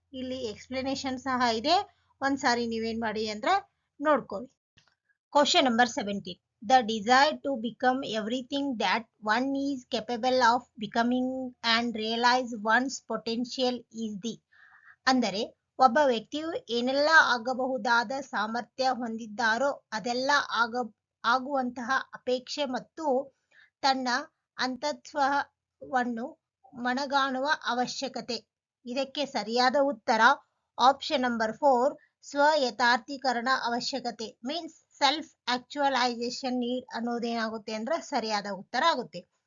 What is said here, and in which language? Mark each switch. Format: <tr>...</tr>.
<kn>ಇಲ್ಲಿ ಎಕ್ಸ್ಪ್ಲನೇಷನ್ ಸಹ ಇದೆ, ಒಂದ್ಸಾರಿ ನೀವೇನ್ ಮಾಡಿ ಅಂದ್ರೆ ನೋಡ್ಕೊಳ್ಳಿ.</kn> <en>Question number 17. The desire to become everything that one is capable of becoming and realize one's potential is the.</en> <kn>ಅಂದರೆ ಒಬ್ಬ ವ್ಯಕ್ತಿಯು ಏನೆಲ್ಲ ಆಗಬಹುದಾದ ಸಾಮರ್ಥ್ಯ ಹೊಂದಿದ್ದಾರೋ ಅದೆಲ್ಲ ಆಗುವಂತಹ ಅಪೇಕ್ಷೆ ಮತ್ತು ತನ್ನ ಅಂತತ್ವವನ್ನು ಮನಗಾಣುವ ಅವಶ್ಯಕತೆ. ಇದಕ್ಕೆ ಸರಿಯಾದ ಉತ್ತರ ಆಪ್ಷನ್ ನಂಬರ್ 4 ಸ್ವ ಯಥಾರ್ಥೀಕರಣ ಅವಶ್ಯಕತೆ ಮೀನ್ಸ್ ಸೆಲ್ಫ್ ಆಕ್ಚುಯಲೈಸೇಷನ್ ನೀಡ್ ಅನ್ನೋದೇನಾಗುತ್ತೆ ಅಂದ್ರೆ ಸರಿಯಾದ ಉತ್ತರ ಆಗುತ್ತೆ.</kn>